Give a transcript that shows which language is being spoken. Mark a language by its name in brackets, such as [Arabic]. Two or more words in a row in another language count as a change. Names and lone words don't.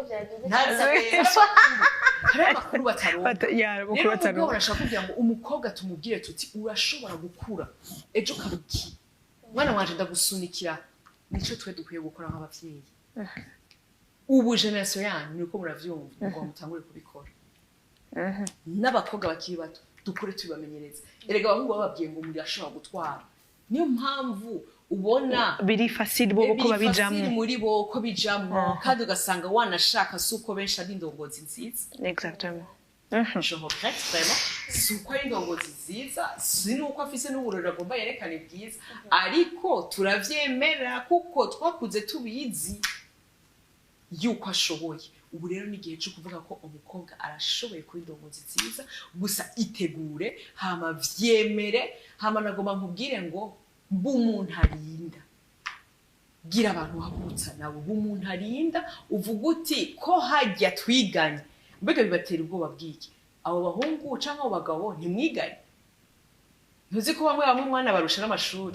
[Rundi] hari amakuru bataronka urashaka kugira ngo umukobwa tumubwire tuti urashobora gukura ejo kabuki mwana wanje ndagusunikira nico twe dukwiye gukora nk'abavyeyi ubu generation yanyu niko muravyumva ngo mutangure kubikora n'abakobwa bakiri bato dukure tubamenyereza erega abahungu bababwiye ngo muri ashobora gutwara niyo mpamvu ubona biri facile bo ko babijamwe muri bo ko bijamwe kandi ugasanga wanashaka suko benshi ari indongozi nziza exactement [French] je regrette vraiment [Rundi] suko ari indongozi nziza sinuko afise n'uburoro agomba yerekane bwiza ariko turavyemera kuko twakuze tubizi yuko ashoboye ubu rero ni igihe cyo kuvuga ko umukobwa arashoboye kuba indongozi nziza gusa itegure hama vyemere hama nagomba nkubwire ngo b'umuntu arinda gira abantu bahagurutsa nabo b'umuntu arinda uvuga uti ko hajya twiganye mbega bibatera ubwoba bw'iki abo bahungu canke abo bagabo ntimwiganye ntuzi ko bamwe umwana barusha n'amashuri